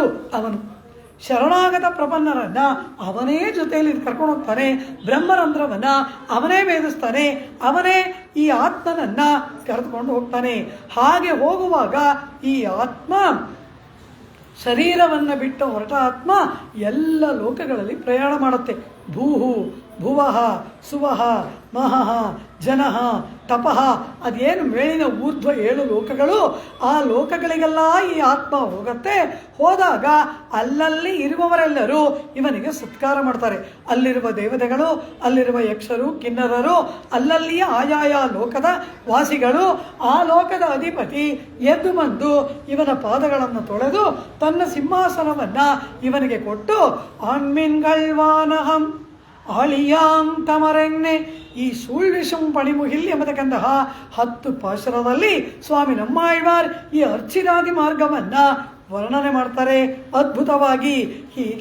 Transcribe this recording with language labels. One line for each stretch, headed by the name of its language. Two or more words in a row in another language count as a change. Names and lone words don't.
Kannada: ಅವನು ಶರಣಾಗತ ಪ್ರಪನ್ನರನ್ನ ಅವನೇ ಜೊತೆಯಲ್ಲಿ ಕರ್ಕೊಂಡು ಹೋಗ್ತಾನೆ. ಬ್ರಹ್ಮರಂಧ್ರವನ್ನ ಅವನೇ ವೇದಿಸ್ತಾನೆ, ಅವನೇ ಈ ಆತ್ಮನನ್ನ ಕರೆದುಕೊಂಡು ಹೋಗ್ತಾನೆ. ಹಾಗೆ ಹೋಗುವಾಗ ಈ ಆತ್ಮ ಶರೀರವನ್ನು ಬಿಟ್ಟು ಹೊರಟ ಆತ್ಮ ಎಲ್ಲ ಲೋಕಗಳಲ್ಲಿ ಪ್ರಯಾಣ ಮಾಡುತ್ತೆ.
Sanskrit: ಭೂಹು ಭುವಃ ಸುವಃ ಮಹಃ ಜನಃ ತಪಃ,
Kannada: ಅದೇನು ಮೇಲಿನ ಊರ್ಧ್ವ 7 ಲೋಕಗಳು, ಆ ಲೋಕಗಳಿಗೆಲ್ಲ ಈ ಆತ್ಮ ಹೋಗುತ್ತೆ. ಹೋದಾಗ ಅಲ್ಲಲ್ಲಿ ಇರುವವರೆಲ್ಲರೂ ಇವನಿಗೆ ಸತ್ಕಾರ ಮಾಡ್ತಾರೆ. ಅಲ್ಲಿರುವ ದೇವತೆಗಳು, ಅಲ್ಲಿರುವ ಯಕ್ಷರು, ಕಿನ್ನರರು, ಅಲ್ಲಲ್ಲಿಯ ಆಯಾಯ ಲೋಕದ ವಾಸಿಗಳು, ಆ ಲೋಕದ ಅಧಿಪತಿ ಎದ್ದು ಬಂದು ಇವನ ಪಾದಗಳನ್ನು ತೊಳೆದು ತನ್ನ ಸಿಂಹಾಸನವನ್ನು ಇವನಿಗೆ ಕೊಟ್ಟು
Tamil: ஆண்மின்கள்வானகம் ஆழியாம் தமரென்னே,
Kannada: ಈ
Tamil: சுழ்விசும் பணிமுகில்
Kannada: ಎಂಬತಕ್ಕಂತಹ 10 ಪಾಶುರದಲ್ಲಿ ಸ್ವಾಮಿ ನಮ್ಮಾಳ್ವಾರ್ ಈ ಅರ್ಚಿರಾದಿ ಮಾರ್ಗವನ್ನು ವರ್ಣನೆ ಮಾಡ್ತಾರೆ ಅದ್ಭುತವಾಗಿ.